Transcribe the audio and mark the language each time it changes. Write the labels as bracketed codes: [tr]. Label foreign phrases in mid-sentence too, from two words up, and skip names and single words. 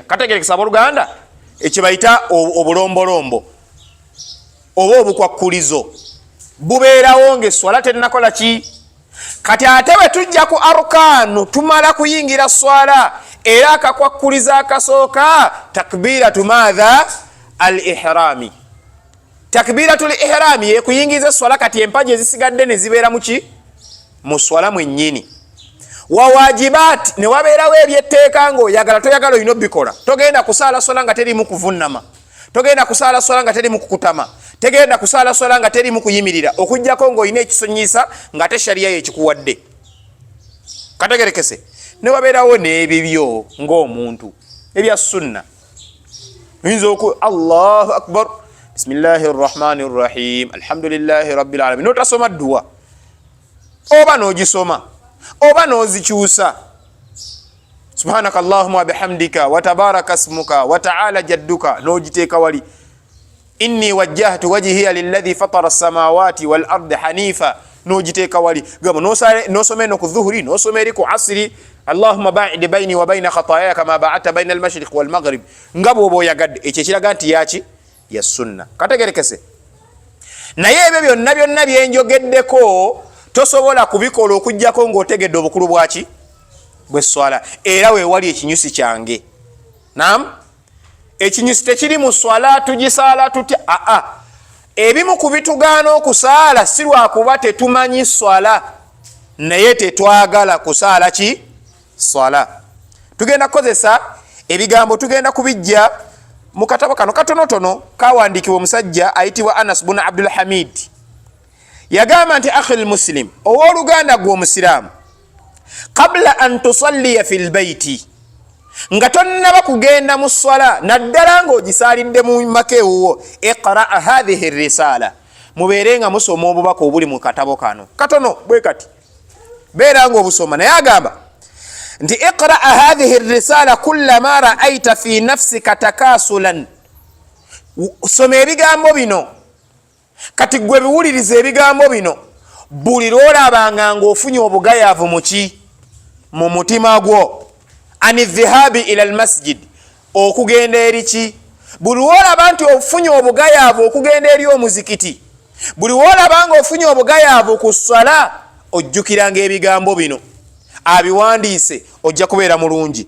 [lg] Kategerekesa abooluganda ekyo bayita obulombolombo oba obukwakkulizo bubeerawo ng'eswala tennakola ki? Kati ate bwe tujja ku arkaanu tumala kuyingira swala era akakwakkuliza akasooka [ar] تكبيرة ماذا الإحرام. تكبيرة الإحرام [lg] ye kuyingiza swala kati empaji ezisigadde ne zibeera muki? Mu swala mwennyini. [ar] وواجبات [lg] ne wabeerawo ebyetteeka ng'oyagala toyagala olina obikola. Togenda kusaala swala nga terimu kuvunnama, togenda kusaala swala nga terimu kukutama, tegenda kusaala swala nga terimu kuyimirira okujjako ng'olina ekisonyisa nga te shariya yekikuwadde. Kategerekese ne wabeerawo n'ebibyo ng'omuntu ebya sunna oyinza [ar] الله أكبر بسم الله الرحمن الرحيم الحمد لله رب العالمين [lg] notasoma dduwa oba n'ogisoma oba n'ozikyusa [ar] سبحانك اللهم وبحمدك وتبارك اسمك وتعالى جدك [lg] n'ogiteeka wali [ar] إني وجهت وجهي للذي فطر السماوات والأرض حنيفا [lg] n'ogiteeka wali gamo n'osoma eno ku dhuhuri n'osoma eri ku asiri [ar] اللهم باعد بيني وبين خطاياي كما باعدت بين المشرق والمغرب [lg] nga bw'oba oyagadde ekyo ekiraga nti yaki ya sunna. Kategerekese naye ebyo byonna byenjogeddeko tosobola kubikola okujjako ng'otegedde obukulu bwaki bw'eswala era weewali ekinyusi kyange. Naam, ekinyusi tekiri mu swala tugisaala tutya ebimu ku bitugaana okusaala si lwakuba tetumanyi swala naye tetwagala kusaala ki swala. Tugenda kukozesa ebigambo tugenda kubijja mu katabo kano katonotono kawandiikibwa omusajja ayitibwa Anas bun Abdul Hamid. Yagamba nti [ar] أخي المسلم [lg] owooluganda gwe omusiraamu [ar] قبل أن تصلي في البيت [lg] nga tonnaba kugenda mu swala naddala ng'ogisaalidde mu maka ewuwo [ar] اقرأ هذه الرسالة [lg] mubeere nga musoma obubaka obuli mu katabo kano katono bwe kati beera ng'obusoma. Naye agamba nti [ar] اقرأ هذه الرسالة كلما رأيت في نفسك تكاسلا [lg] soma ebigambo bino kati gwe biwuliriza ebigambo bino buli lwolabanga ng'ofunye obugayaavu muki mu mutima gwo [ar] عن الذهاب إلى المسجد [lg] okugenda eri ki buli lwolaba nti ofunye obugayaavu okugenda eri omuzikiti buli lwolaba nga ofunye obugayaavu ku swala ojjukiranga ebigambo bino abiwandiise ojja kubeera mulungi.